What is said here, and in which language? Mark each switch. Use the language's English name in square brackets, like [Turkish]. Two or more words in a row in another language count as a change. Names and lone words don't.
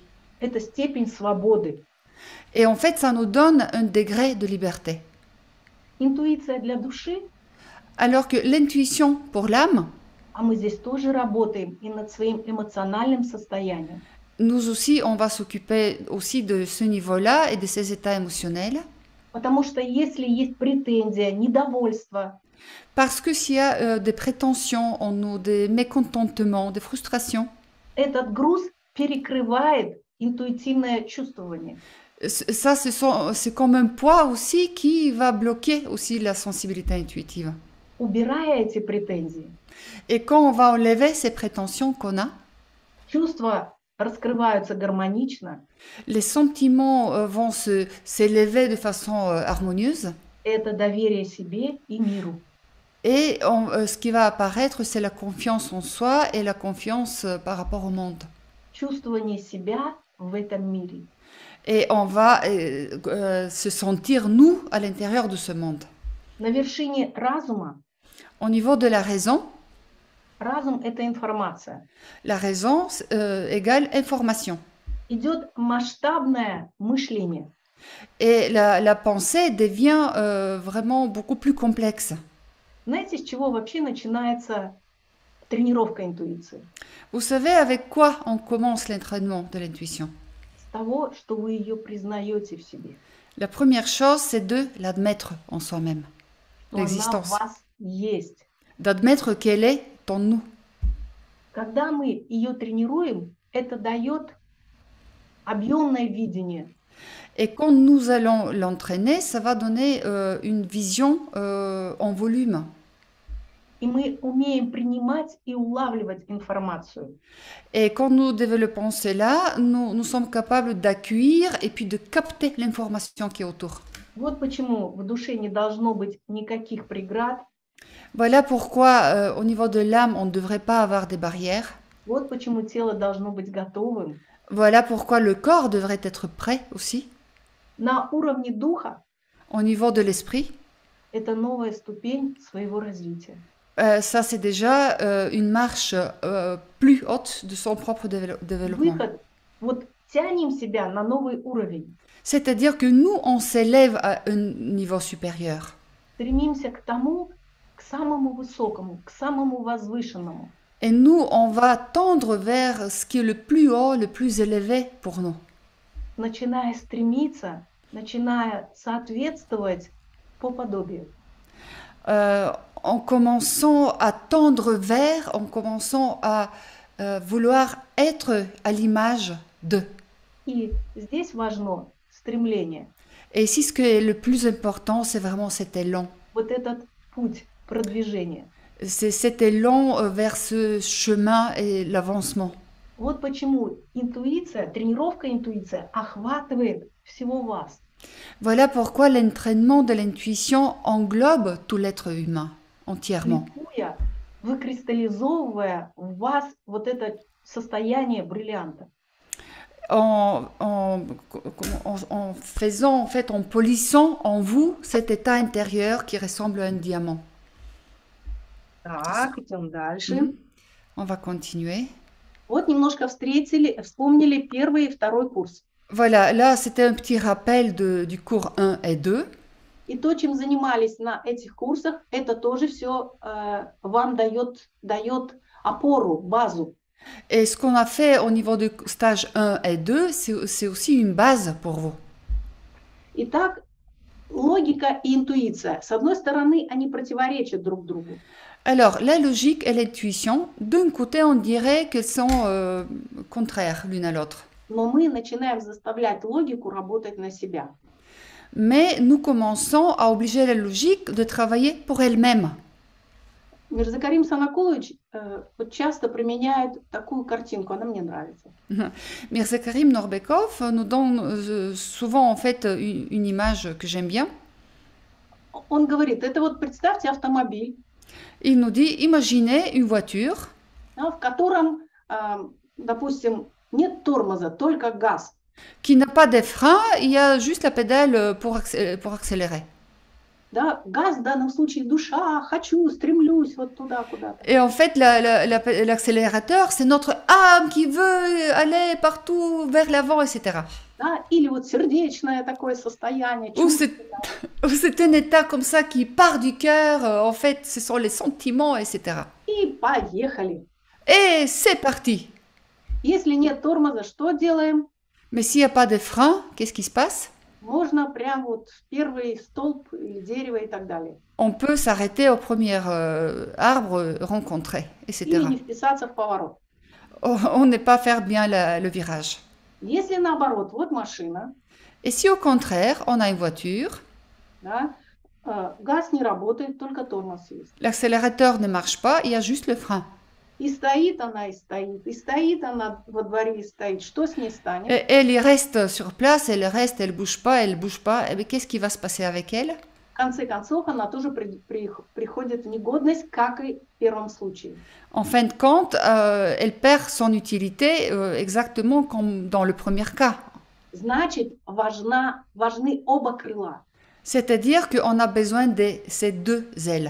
[Russian] Это степень свободы. [French] Et en fait, ça nous donne un degré de liberté. [Russian] Интуиция для души, [French] Alors que l'intuition pour l'âme, [Russian] а мы здесь тоже работаем и над своим эмоциональным состоянием. [French] nous aussi, on va s'occuper aussi de ce niveau-là et de ces états émotionnels. [Russian] Потому что если есть претензия, недовольство, [French] Parce que s'il y a des prétentions en nous, des mécontentements, des frustrations, [Russian] этот груз перекрывает интуитивное чувствование. [French] ça, c'est comme un poids aussi qui va bloquer aussi la sensibilité intuitive. [Russian] Убирая эти претензии, [French] Et quand on va enlever ces prétentions qu'on a, [Russian] чувства раскрываются гармонично. [French] les sentiments vont s'élever de façon harmonieuse. [Russian] Это доверие себе и миру. [French] Et ce qui va apparaître, c'est la confiance en soi et la confiance par rapport au monde. [Russian] Чувствование себя в этом мире. [French] Et on va se sentir, nous, à l'intérieur de ce monde. [Russian] На вершине разума, [French] Au niveau de la raison, [Russian] разум – это информация. [French] la raison égale information. [Russian] Идет масштабное мышление. [French] Et la pensée devient vraiment beaucoup plus complexe. [Russian] Знаете, с чего вообще начинается тренировка интуиции? [French] Vous savez avec quoi on commence l'entraînement de l'intuition? [Russian] С того, что вы ее признаете в себе. [French] La première chose, c'est de l'admettre en soi-même, [Russian] Что она в [French] l'existence. [Russian] вас есть. [French] D'admettre qu'elle est en nous. [Russian] Когда мы ее тренируем, это дает объемное видение. [French] Et quand nous allons l'entraîner, ça va donner une vision en volume. [Russian] И мы умеем принимать и улавливать информацию. [French] Et quand nous développons cela, nous sommes capables d'accueillir et puis de capter l'information qui est autour. [Russian] Вот почему в душе не должно быть никаких преград. [French] Voilà pourquoi au niveau de l'âme, on ne devrait pas avoir des barrières. [Russian] Вот почему тело должно быть готовым. [French] Voilà pourquoi le corps devrait être prêt aussi. [Russian] На уровне духа [French] Au niveau de l'esprit, [Russian] это новая ступень своего развития. [French] ça c'est déjà une marche plus haute de son propre développement. [Russian] Выход. Вот тянем себя на новый уровень. [French] C'est-à-dire que nous, on s'élève à un niveau supérieur. [Russian] Стремимся к тому, к самому высокому, к самому возвышенному. [French] Et nous, on va tendre vers ce qui est le plus haut, le plus élevé pour nous. [Russian] Начиная стремиться, начиная соответствовать по подобию. [French] En commençant à tendre vers, en commençant à vouloir être à l'image de. [Russian] И здесь важно стремление. [French] Et ici, ce qui est le plus important, c'est vraiment cet élan. [Russian] Вот этот путь продвижения. [French] C'est cet élan vers ce chemin et l'avancement. [Russian] Вот почему интуиция, тренировка интуиции охватывает всего вас. [French] Voilà pourquoi l'entraînement de l'intuition englobe tout l'être humain entièrement. [Russian] Шлифуя, выкристаллизовывая в вас вот это состояние бриллианта. [French] En faisant, en fait, en polissant en vous cet état intérieur qui ressemble à un diamant. [Russian] Так, идем дальше. [French] On va continuer. [Russian] Вот немножко вспомнили первый и второй курс. [French] Voilà, là c'était un petit rappel du cours 1 et 2. [Russian] И то, чем занимались на этих курсах, это тоже все вам дает опору, базу. [French] Et ce qu'on a fait au niveau du stage 1 et 2, c'est aussi une base pour vous. [Russian] Итак, логика и интуиция. С одной стороны, они противоречат друг другу. [French] Alors, la logique et l'intuition, d'un côté, on dirait qu'elles sont contraires l'une à l'autre. [Russian] Но мы начинаем заставлять логику работать на себя. [French] Mais nous commençons à obliger la logique de travailler pour elle-même. [Russian] Мирзакарим Санакулович вот часто применяет такую картинку, она мне нравится. [French] Mirza Karim Norbekov nous donne souvent en fait une image que j'aime bien. [Russian] Он говорит, это вот представьте автомобиль, [French] Il nous dit, imaginez une voiture [Russian] да, в котором, допустим, нет тормоза, только газ. [French] qui n'a pas de frein, il y a juste la pédale pour accélérer. [Russian] Да, газ в данном случае душа, хочу, стремлюсь вот туда куда-то. [French] Et en fait, l'accélérateur, c'est notre âme qui veut aller partout vers l'avant, etc. [Russian] Да, или вот сердечное такое состояние. [French] Ou c'est un état comme ça qui part du cœur, en fait, ce sont les sentiments, etc. [Russian] И поехали. [French] Et c'est parti. [Russian] Если нет тормоза, что делаем? [French] Mais s'il n'y a pas de frein, qu'est-ce qui se passe? [Russian] Можно прям вот в первый столб или дерево и так далее. [French] On peut s'arrêter au premier arbre rencontré, etc. [Russian] Или не вписаться в поворот. [French] On n'est pas faire bien le virage. [Russian] Если наоборот, вот машина, [French] Et si au contraire, on a une voiture, [Russian] да, газ не работает, только тормоз есть. [French] l'accélérateur ne marche pas, il y a juste le frein. [Russian] И стоит она, и стоит она во дворе, и стоит. Что с ней станет? [French] Et elle y reste sur place, elle reste, elle bouge pas. Et bien, qu'est-ce qui va se passer avec elle? [Russian] В конце концов, она тоже приходит в негодность, как и в первом случае. [French] En fin de compte, elle perd son utilité exactement comme dans le premier cas. [Russian] Значит, важны оба крыла. [French] C'est-à-dire qu'on a besoin de ces deux ailes.